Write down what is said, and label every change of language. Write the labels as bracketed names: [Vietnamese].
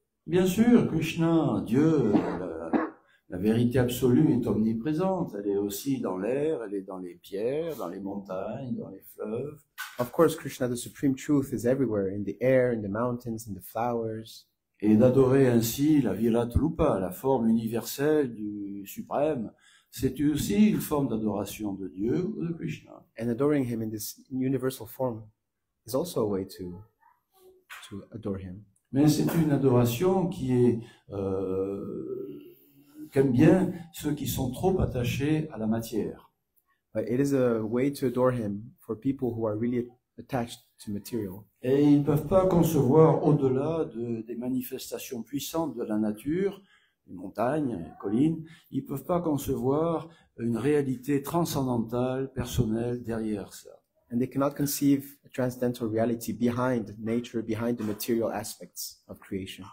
[French] Bien sûr, Krishna, Dieu, la vérité absolue est omniprésente. Elle est aussi dans l'air, elle est dans les pierres, dans les montagnes, dans les fleuves. [English] Of course, Krishna, the supreme truth, is everywhere, in the air, in the mountains, in the flowers. [French] Et d'adorer ainsi la Virat Rupa, la forme universelle du suprême, c'est aussi une forme d'adoration de Dieu ou de Krishna. [English] And adoring him in this universal form is also a way to adore him. [French] Mais c'est une adoration qu'aiment bien ceux qui sont trop attachés à la matière. [English] But it is a way to adore him for people who are really attached to material. [French] Et ils ne peuvent pas concevoir au-delà des manifestations puissantes de la nature, les montagnes, les collines, ils ne peuvent pas concevoir une réalité transcendantale, personnelle derrière ça. [English] And they cannot conceive a transcendental reality behind nature, behind the material aspects of creation.